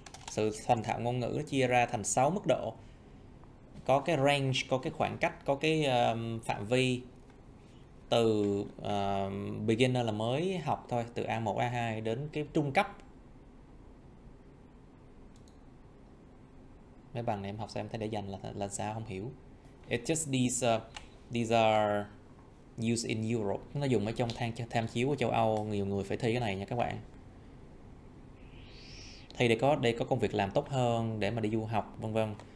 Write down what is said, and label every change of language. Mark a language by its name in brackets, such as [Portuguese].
[Vietnamese] Sự thành thạo ngôn ngữ chia ra thành 6 mức độ. Có cái range, có cái khoảng cách, có cái phạm vi từ beginner là mới học thôi, từ A1, A2 đến cái trung cấp. Mấy bằng này em học sao em thấy để dành là sao không hiểu. [English] It's just these are used in Europe. [Vietnamese] Nó dùng ở trong tham chiếu của châu Âu, nhiều người phải thi cái này nha các bạn. Thi để có công việc làm tốt hơn, để mà đi du học vân vân.